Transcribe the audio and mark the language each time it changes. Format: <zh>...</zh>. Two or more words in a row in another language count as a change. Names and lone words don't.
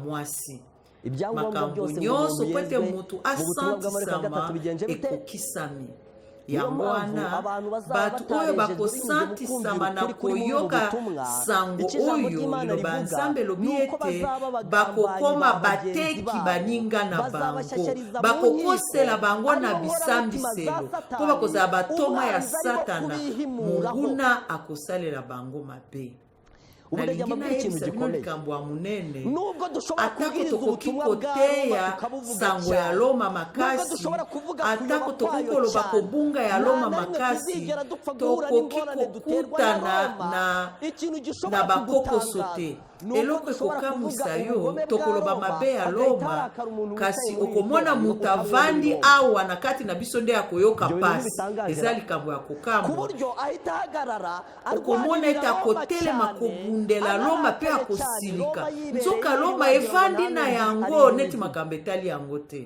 <ln>mwasi makambo nyonso po ete motu asantisama ekokisami yango wana bato oyo bakosantisama na koyoka sango oyo liloba nzambe elobi ete bakokoma bateki baninga na bango bakokosela bango na bisambiselo mpo bakozala batoma ya satana monguna akosalela bango mabe</ln> <rw>ubu ndagira ngo ikintu gikomeye nubwo dushobora kubwiriza ubutumwa bwa tukabuvuga cyane nubwo dushobora kuvuga</rw> <ln>atako tokukoloba kobunga ya Roma makasi tokoki kokutana na bakoko sote eloko ekokamwisa yo tokoloba mabe ya Roma kasi okomona mutu avandi awa na kati na biso nde akoyoka pasi eza likambo ya kokamwa okomona ete akotelema kobundela Roma mpe akosilika nzoka Roma evandi na yango neti makambo etali yango te.</ln>